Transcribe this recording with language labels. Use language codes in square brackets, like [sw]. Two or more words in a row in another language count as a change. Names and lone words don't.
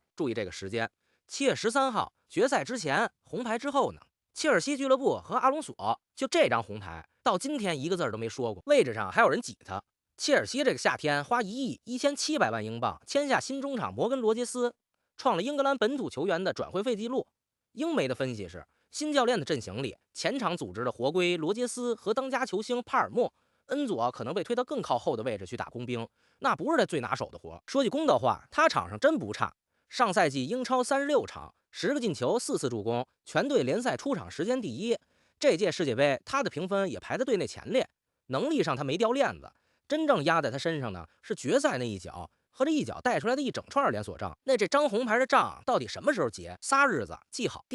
[zh] 注意這個時間，7月13號決賽之前，紅牌之後呢，切爾西俱樂部和阿隆索就這張紅牌到今天一個字都沒說過，位置上還有人擠他。切爾西這個夏天花1億1700萬英鎊簽下新中場摩根·羅傑斯，創了英格蘭本土球員的轉會費記錄。英媒的分析是，新教練的陣型裡，前場組織的活歸羅傑斯和當家球星帕爾默，恩佐可能被推到更靠後的位置去打工兵，那不是他最拿手的活。說句公道話，他场上真不差，上赛季英超36场，10 個進球，4次助攻，全队聯賽出場時間第1。這屆世界杯他的評分也排在隊內前列，能力上他沒掉鏈子。真正壓在他身上呢，是決賽那一腳和這一腳帶出來的一整串連鎖賬。那這張紅牌的賬到底什麼時候結？3日子記好。